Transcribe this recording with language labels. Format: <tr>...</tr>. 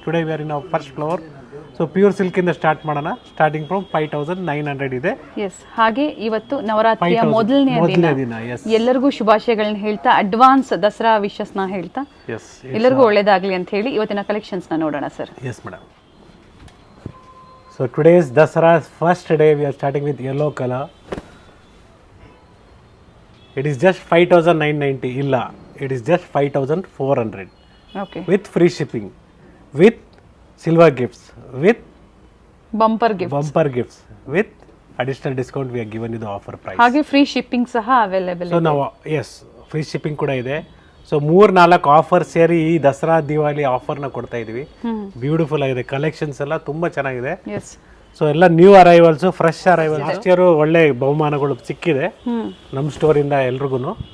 <en>Today we are in our first floor. So pure</en> <kn>ಸಿಲ್ಕಿಂದ start ಮಾಡೋಣ.</kn> <en>Starting from 5900 ಇದೆ.</en> <kn>S, ಹಾಗೆ ಇವತ್ತು ನವರಾತ್ರಿಯ ಮೊದಲನೇ ದಿನ. ಎಲ್ಲರಿಗೂ ಶುಭಾಶಯಗಳನ್ನ ಹೇಳ್ತಾ, ಅಡ್ವಾನ್ಸ್ ದಸರಾ ವಿಶಸ್ನ ಹೇಳ್ತಾ ಎಲ್ಲರಿಗೂ ಒಳ್ಳೇದಾಗಲಿ ಅಂತ ಹೇಳಿ ಇವತ್ತಿನ ಕಲೆಕ್ಷನ್ಸ್ನ ನೋಡೋಣ sir.</kn> <en>Yes madam. So today's Dasara's first day, we are starting with yellow color. It is just 5990. Illa, it is just 5400. Okay. With free shipping, with silver gifts, with bumper gifts, with additional discount we are given you the offer price.</en> <kn>ಹಾಗೆ free shipping ಸಹ available ಇದೆ.</kn> <en>So now yes, free shipping</en> <kn>ಕೂಡ ಇದೆ. So 3-4 offer ಸೇರಿ ಈ ದಸರಾ ದಿವಾಲಿ ಆಫರ್ನ ಕೊಡ್ತಾ ಇದೀವಿ. Beautiful ಆಗಿದೆ, ಕಲೆಕ್ಷನ್ಸ್ ಎಲ್ಲ ತುಂಬಾ ಚೆನ್ನಾಗಿದೆ. ಸೊ ಎಲ್ಲ new arrivals, fresh arrivals. Last year ಒಳ್ಳೆ ಬಹುಮಾನಗಳು ಸಿಕ್ಕಿದೆ ನಮ್ಮ ಸ್ಟೋರಿಂದ ಎಲ್ರಿಗೂ.</kn>